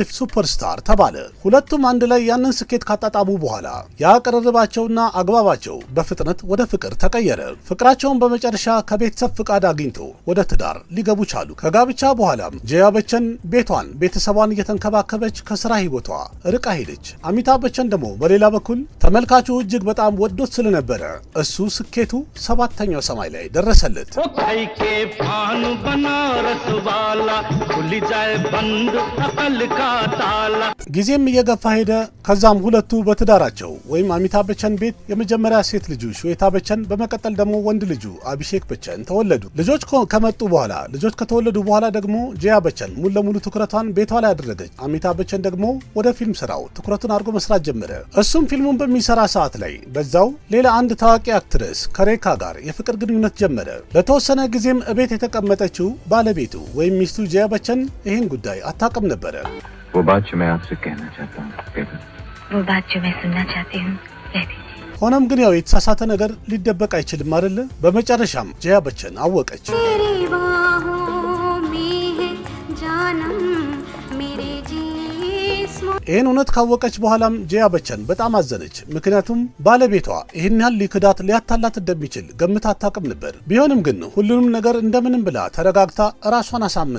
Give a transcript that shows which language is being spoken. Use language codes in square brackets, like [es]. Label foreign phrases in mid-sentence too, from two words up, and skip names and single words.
[am] ሱፐርስታር ተባለ። ሁለቱም አንድ ላይ ያንን ስኬት ካጣጣሙ በኋላ ያ ቅርርባቸውና አግባባቸው በፍጥነት ወደ ፍቅር ተቀየረ። ፍቅራቸውን በመጨረሻ ከቤተሰብ ፍቃድ አግኝቶ ወደ ትዳር ሊገቡ ቻሉ። ከጋብቻ በኋላም ጀያ በቸን ቤቷን ቤተሰቧን እየተንከባከበች ከስራ ህይወቷ ርቃ ሄደች። አሚታብ በቸን ደግሞ በሌላ በኩል ተመልካቹ እጅግ በጣም ወዶት ስለነበረ እሱ ስኬቱ ሰባተኛው ሰማይ ላይ ደረሰለት። [hi] खाई के पान बनारस वाला खुल जाए बंद अकल का ताला। ጊዜም እየገፋ ሄደ። ከዛም ሁለቱ በትዳራቸው ወይም አሚታብ በቸን ቤት የመጀመሪያ ሴት ልጁ ಶ್ವೇತಾ በቸን በመቀጠል ደግሞ ወንድ ልጁ አቢሼክ በቸን ተወለዱ። ልጆች ከመጡ በኋላ ልጆች ከተወለዱ በኋላ ደግሞ ጀያ በቸን ሙሉ ለሙሉ ትኩረቷን ቤቷ ላይ አደረገች። አሚታብ በቸን ደግሞ ወደ ፊልም ስራው ትኩረቱን አድርጎ መስራት ጀመረ። እሱም ፊልሙን በሚሰራ ሰዓት ላይ በዛው ሌላ አንድ ታዋቂ አክትረስ ከሬካ ጋር የፍቅር ግንኙነት ጀመረ። ለተወሰነ ጊዜም እቤት የተቀመጠችው ባለቤቱ ወይም ሚስቱ ጀያ በቸን ይህን ጉዳይ አታውቅም ነበረ። वो बात जो मैं आपसे कहना चाहता हूँ वो बात जो मैं सुनना चाहती हूँ कह दीजिए। [am] ሆኖም ግን ያው የተሳሳተ ነገር ሊደበቅ አይችልም አይደለ? በመጨረሻም ጀያ በቸን አወቀች። ይህን እውነት ካወቀች በኋላም ጀያ በቸን በጣም አዘነች። ምክንያቱም ባለቤቷ ይህን ያህል ሊክዳት ሊያታላት እንደሚችል ገምታ አታውቅም ነበር። ቢሆንም ግን ሁሉንም ነገር እንደምንም ብላ ተረጋግታ ራሷን አሳምና